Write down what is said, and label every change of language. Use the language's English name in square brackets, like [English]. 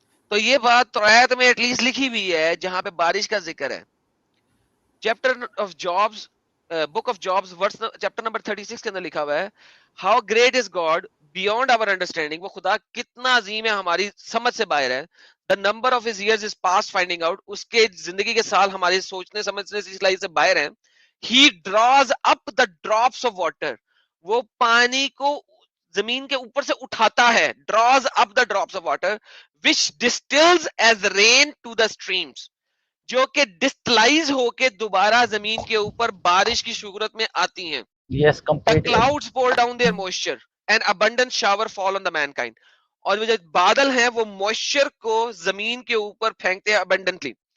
[Urdu] تو یہ بات توریت میں ایٹ لیسٹ لکھی ہوئی ہے جہاں پہ بارش کا ذکر ہے. [English] chapter of Jobs book of Jobs verse chapter number 36 [Urdu] کے اندر لکھا ہوا ہے [English] How great is God beyond our understanding. [Urdu] وہ خدا کتنا عظیم ہے ہماری سمجھ سے باہر ہے. [English] the number of his years is past finding out. [Urdu] اس کے زندگی کے سال ہمارے سوچنے سمجھنے کی صلاحیت سے باہر ہیں. [English] he draws up the drops of water. [Urdu] وہ پانی کو زمین کے اوپر سے اٹھاتا ہے. [English] draws up the drops of water which distills as rain to the streams. [Urdu] جو کہ ڈسٹلائز ہو کے دوبارہ زمین کے اوپر بارش کی صورت میں آتی ہیں. [English] Yes, The completely. clouds pour down their moisture and abundant shower fall on the mankind. [Urdu] اور وہ جو بادل ہیں وہ موئسچر کو زمین کے اوپر پھینکتے ہیں abundantly.